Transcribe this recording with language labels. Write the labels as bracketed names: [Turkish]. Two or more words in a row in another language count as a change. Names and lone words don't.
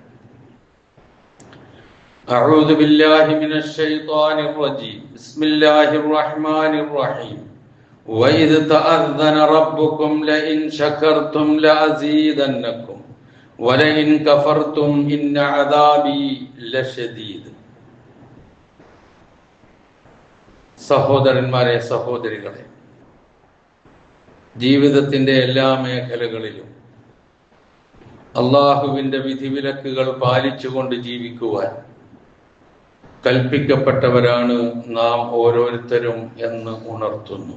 [Arabic] أعوذ بالله من الشيطان الرجيم بسم الله الرحمن الرحيم وإذ تأذن ربكم لئن شكرتم لأزيدنكم ولئن كفرتم إن عذابي لشديد [Malayalam] സഹോദരന്മാരെ സഹോദരികളെ, ജീവിതത്തിന്റെ എല്ലാ മേഖലകളിലും അള്ളാഹുവിന്റെ വിധിവിലക്കുകൾ പാലിച്ചുകൊണ്ട് ജീവിക്കുവാൻ കൽപ്പിക്കപ്പെട്ടവരാണ് നാം ഓരോരുത്തരും എന്ന് ഉണർത്തുന്നു.